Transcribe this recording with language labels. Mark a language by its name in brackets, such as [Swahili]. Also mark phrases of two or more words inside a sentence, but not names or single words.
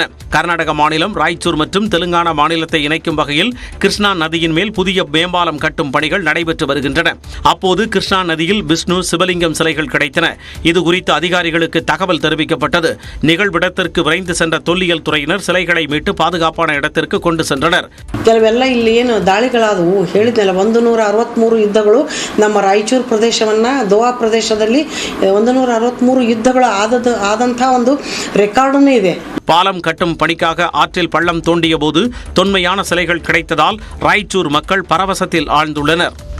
[Tamil] கர்நாடக மாநிலம் ராய்ச்சூர் மற்றும் தெலுங்கானா மாநிலத்தை இணைக்கும் வகையில் கிருஷ்ணா நதியின் மேல் புதிய மேம்பாலம் கட்டும் பணிகள் நடைபெற்று வருகின்றன. அப்போது கிருஷ்ணா நதியில் விஷ்ணு, சிவலிங்கம் சிலைகள் கிடைத்தன. இதுகுறித்து அதிகாரிகளுக்கு தகவல் தெரிவிக்கப்பட்டது. நிகழ்விடத்திற்கு விரைந்து சென்ற தொல்லியல் துறையினர் சிலைகளை மீட்டு பாதுகாப்பான இடத்திற்கு கொண்டு சென்றனர். [Kannada] ಕೆಲವೆಲ್ಲ ಇಲ್ಲಿ ಏನು ದಾಳಿಗಳಾದವು ಹೇಳಿದ್ನಲ್ಲ, 163 ಯುದ್ಧಗಳು ನಮ್ಮ ರಾಯಚೂರು ಪ್ರದೇಶವನ್ನ, ದೋವಾ ಪ್ರದೇಶದಲ್ಲಿ 163 ಯುದ್ಧಗಳು ಆದಂಥ ಒಂದು ರೆಕಾರ್ಡನೇ ಇದೆ. [Tamil] பாலம் கட்டும் பணிக்காக ஆற்றில் பள்ளம் தோண்டிய போது தொன்மையான சிலைகள் கிடைத்ததால் ராய்ச்சூர் மக்கள் பரவசத்தில் ஆழ்ந்துள்ளனர்.